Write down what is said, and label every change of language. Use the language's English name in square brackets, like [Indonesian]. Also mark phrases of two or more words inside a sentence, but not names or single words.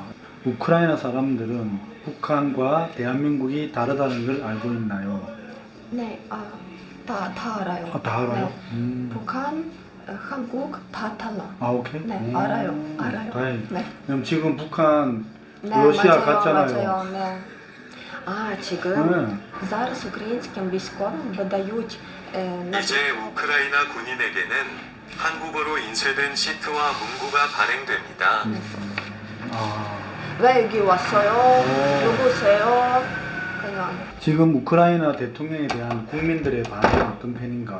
[Korean] 우크라이나 사람들은 북한과 대한민국이 다르다는 걸 알고 있나요? 네, 다 알아요. 다 알아요? 네. 북한, 한국 다 달라. 오케이. 네, 알아요. 다행이다. 네. 그럼 지금 북한 네, 러시아 맞아요, 갔잖아요. 맞아요, 네. [Ukrainian] 지금 зараз українським військовим видають [Korean] 이제 우크라이나 군인에게는 한국어로 인쇄된 시트와 문구가 발행됩니다. 왜 여기 왔어요? 누구세요? 그냥 지금 우크라이나 대통령에 대한 국민들의 반응은 어떤 편인가?